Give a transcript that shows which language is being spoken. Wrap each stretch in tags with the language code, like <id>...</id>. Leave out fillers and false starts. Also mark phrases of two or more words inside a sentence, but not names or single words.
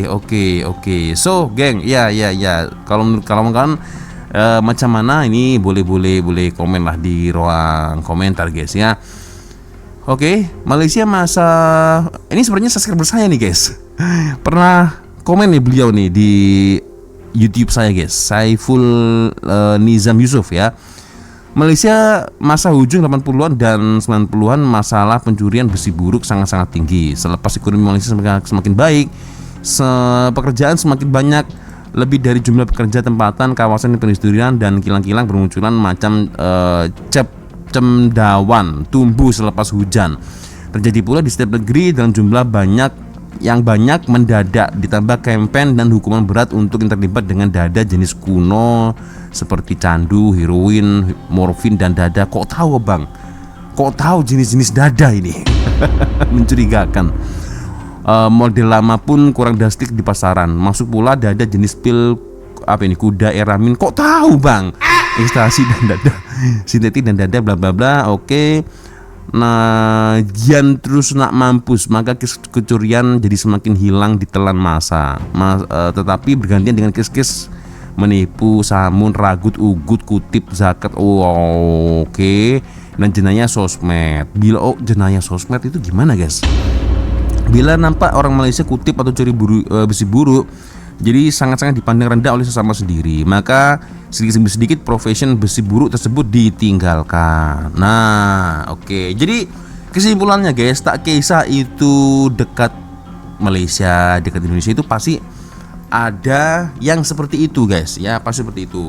<id>So geng, ya kalau kalian</id> <ms>macam mana</ms> <id>ini, boleh komen lah di ruang komentar guys ya. Oke, Malaysia masa ini sebenarnya subscriber saya nih guys. Pernah komen nih beliau nih di YouTube saya guys, Saiful Nizam Yusuf ya.</id> <ms>Malaysia masa ujung 80-an dan 90-an masalah pencurian besi buruk sangat-sangat tinggi. Selepas ekonomi Malaysia semakin baik, pekerjaan semakin banyak, lebih dari jumlah pekerja tempatan, kawasan perindustrian dan kilang-kilang bermunculan macam cendawan tumbuh selepas hujan. Terjadi pula di setiap negeri dalam jumlah yang banyak mendadak, ditambah campaign dan hukuman berat untuk yang terlibat dengan dada jenis kuno seperti candu, heroin, morfin dan dada.</ms> <id>Kok tahu bang? kok tahu jenis-jenis dada ini? Mencurigakan.</id> <ms>Model lama pun kurang drastik di pasaran. Masuk pula dada jenis pil kuda eramin.</ms> <id>Kok tahu bang?</id> <ms>Ekstasi dan dada sintetik dan dada bla bla bla.</ms> <id>Oke. Nah,</id> <ms>Gian terus nak mampus, maka kecurian jadi semakin hilang ditelan masa. Tetapi bergantian dengan kes-kes menipu, samun, ragut, ugut, kutip, zakat. Oke. Dan jenayah sosmed.</ms> <id>Jenayah sosmed itu gimana guys?</id> <ms>Bila nampak orang Malaysia kutip atau curi besi buruk, jadi sangat-sangat dipandang rendah oleh sesama sendiri, maka sedikit-sedikit profesion besi buruk tersebut ditinggalkan.</ms> <id>Nah, oke. Jadi kesimpulannya guys,</id> <ms>tak kisah</ms> <id>itu dekat Malaysia, dekat Indonesia, itu pasti ada yang seperti itu guys, ya pasti seperti itu.</id>